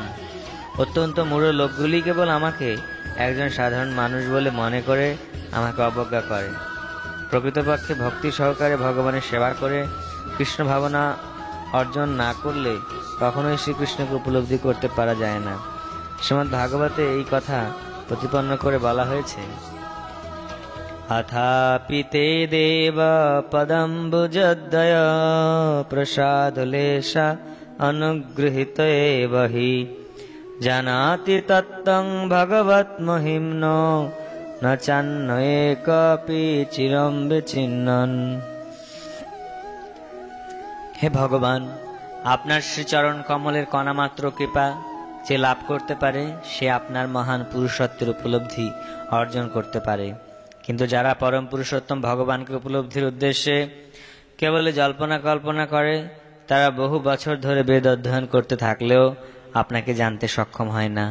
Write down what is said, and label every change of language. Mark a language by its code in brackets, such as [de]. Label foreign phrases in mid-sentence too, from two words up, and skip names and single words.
[bn] অত্যন্ত মূঢ় লোকগুলি কেবল আমাকে একজন সাধারণ মানুষ বলে মনে করে আমাকে অবজ্ঞা করে। প্রকৃতপক্ষে ভক্তি সহকারে ভগবানের সেবা করে কৃষ্ণ ভাবনা অর্জন না করলে কখনোই শ্রীকৃষ্ণকে উপলব্ধি করতে পারা যায় না। শ্রীমদ্ ভাগবতে এই কথা প্রতিপন্ন করে বলা হয়েছে, [sa] अथापि ते देव पदम्बुजद्वय प्रसादलेशा अनुगृहीत एव हि जानाति तत्तं भगवत्महिम्नो न चान्नये कपि चिरं विचिन्नन्। [bn] হে ভগবান, আপনার শ্রীচরণ কমলের কণামাত্র কৃপা যে লাভ করতে পারে সে আপনার মহান পুরুষত্বের উপলব্ধি অর্জন করতে পারে, কিন্তু যারা পরম পুরুষোত্তম ভগবানকে উপলব্ধির উদ্দেশ্যে কেবল জল্পনা কল্পনা করে তারা বহু বছর ধরে বেদ অধ্যয়ন করতে থাকলেও আপনাকে জানতে সক্ষম হয় না।